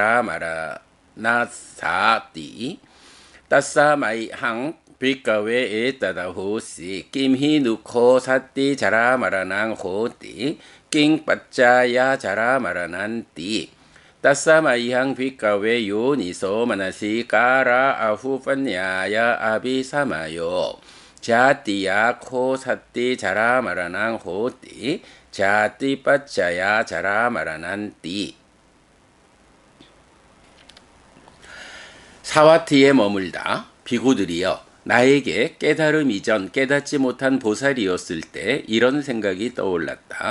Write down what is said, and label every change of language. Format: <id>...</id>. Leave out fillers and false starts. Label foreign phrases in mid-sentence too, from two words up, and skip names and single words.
<pi>자라마라나사띠 따싸 마이항 빗가웨 에따다호시 김히누코 사띠 자라마라낭 호띠 낑빠짜야 자라마라난띠 따싸 마이항 빗가웨 요니소 마나시 까라 아후판야야 아비사마요 자띠야 코 사띠 자라마라낭 호띠 자띠 빠짜야 자라마라난띠</pi> <ko>사와티에 머물다 비구들이여 나에게 깨달음 이전 깨닫지 못한 보살이었을 때 이런 생각이 떠올랐다.</ko>